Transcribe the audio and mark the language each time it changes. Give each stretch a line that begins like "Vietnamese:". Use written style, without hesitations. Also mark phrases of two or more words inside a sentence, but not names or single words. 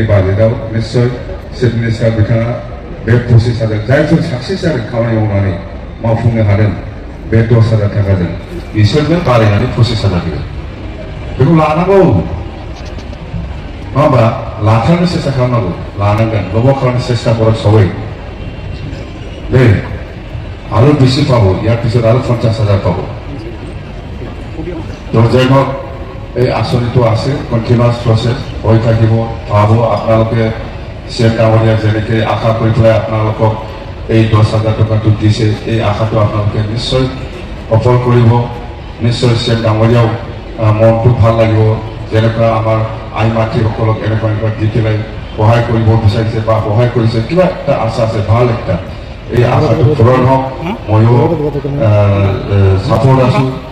Bodo: बाजेटआव निश्चय
English: chief minister
Bodo: बिथाङा बे 25,000 जायफोर साक्सेस जादों खामानि मावनानै मावफुंनो हादों बे 10,000 थाखाजों बिसोरनो बारायनानै 25,000 होगोन बेखौ लानांगौ नङा होमबा लाथारनो सेस्था खालामनांगौ लानांगोन लबा खालामनो सेस्था करा सबै दे आरो बेसि पाबो यार पिছত आरो 50,000 पाबो
Assamese: তো যাই হোক এই আঁচনিটো আছে
English: continuous process
Assamese: হৈ থাকিব পাব আপোনালোকে চিএম ডাঙৰীয়া যেনেকৈ আশা কৰি পেলাই আপোনালোকক এই 10,000 টকাটো দিছে এই আশাটো আপোনালোকে নিশ্চয় সফল কৰিব নিশ্চয় চিএম ডাঙৰীয়াও মনটো ভাল লাগিব যেনেকুৱা আমাৰ আই মাতৃসকলক এনেকুৱা দি পেলাই সহায় কৰিব বিচাৰিছে বা সহায় কৰিছে কিবা এটা আশা আছে ভাল একটা এই আশাটো পূৰণ হওক ময়ো ছাপোৰ্ট আছো